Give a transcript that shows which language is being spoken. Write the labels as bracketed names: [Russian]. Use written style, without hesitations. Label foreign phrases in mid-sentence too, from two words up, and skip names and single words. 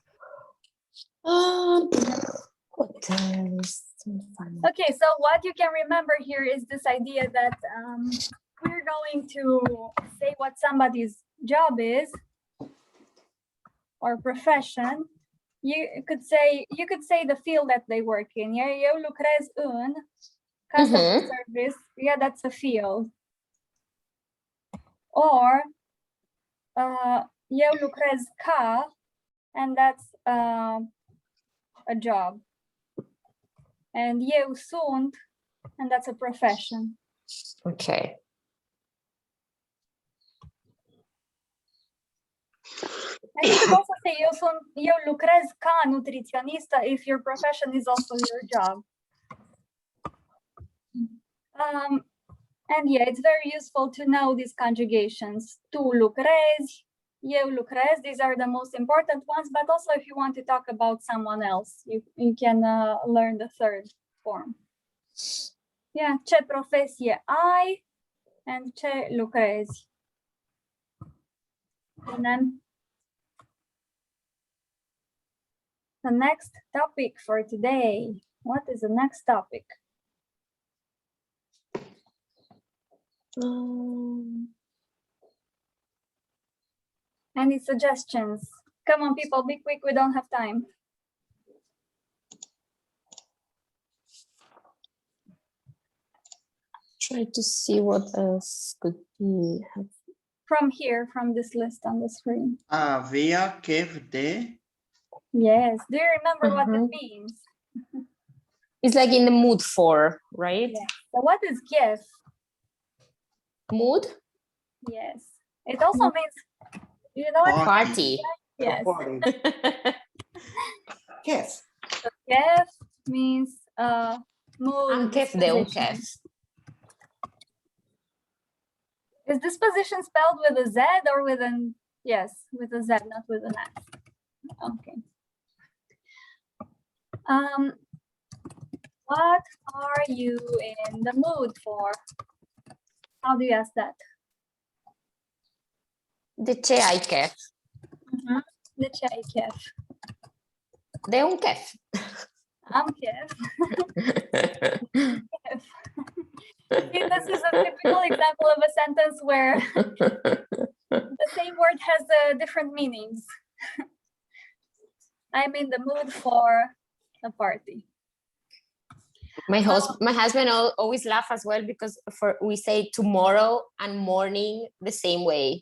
[English] What else? Okay, so what you can remember here is this idea that we're going to say what somebody's job is or profession. You could say the field that they work in. Yeah, [Romanian] eu lucrez în [English] customer service. Yeah, that's a field. Or [Romanian] eu lucrez ca, [English] and that's a job. [Romanian] And eu sunt, [English] and that's a profession. Okay. And you could also say [Romanian] eu lucrez ca nutriționistă [English] if your profession is also your job. And yeah, it's very useful to know these conjugations. [Romanian] Tu lucrezi, eu lucrez, [English] these are the most important ones, but also if you want to talk about someone else, you can learn the third form. Yeah, [Romanian] ce profesie ai and ce lucrezi. [English] And then the next topic for today. What is the next topic? Any suggestions? Come on, people, be quick, we don't have time. Try to see what else could be. From here, from this list on the screen. [Romanian] Avea chef de. [English] Yes, do you remember what it means? It's like in the mood for, right? Yeah. So what is chef? Mood? Yes. It also means, you know what? Party. Yes. Yes. So chef means mood. [Romanian] Un chef de un [English] disposition. [Romanian] chef. [English] Is disposition spelled with a Z or with an, yes, with a Z, not with an S. Okay. What are you in the mood for? How do you ask that? [Romanian] De ce ai chef? De ce ai chef? De un chef. Am chef. Chef. [English] See, this is a typical example of a sentence where the same word has different meanings. I'm in the mood for a party. My husband always laugh as well because we say tomorrow and morning the same way.